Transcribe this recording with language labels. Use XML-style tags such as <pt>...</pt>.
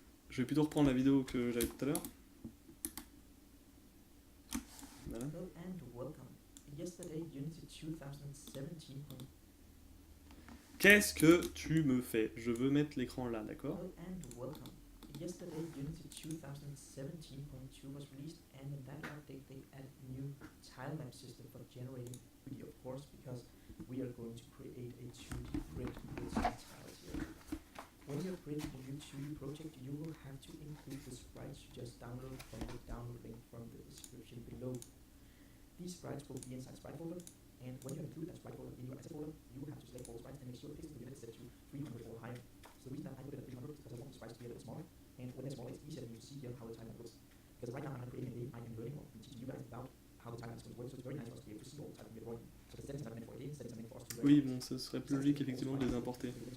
<fr>Je vais plutôt reprendre la vidéo que j'avais tout à l'heure. Voilà.</fr> <en>Hello and welcome. Yesterday, Unity 2017.</en> <fr>Qu'est-ce que tu me fais? Je veux mettre l'écran là, d'accord?</fr> <en>Hello and welcome. Yesterday, Unity 2017.2 was released, and in that update, they added new tile map system for generating video, of course, because we are going to create a 2D grid with some tiles here. When you're creating a new 2D project, you will have to include the sprites you just downloaded from the download link from the description below. These sprites will be inside sprite folder, and when you include that sprite folder in your asset folder, you will have to select all sprites and make sure the pixel unit is set to 300 or higher. So the reason that I put it at 300 is because I want the sprites to be a little smaller, and when they're smaller, it's easier for you to see here how the timeline looks. Because right now I'm creating a game, I am learning or teaching you guys about how the timeline is going to work, so it's very nice for us to be able to see all the time we're drawing. So the settings are meant for a game, settings are meant for us to learn.</en> <fr>Oui, bon, ce serait plus logique effectivement de les importer.</fr>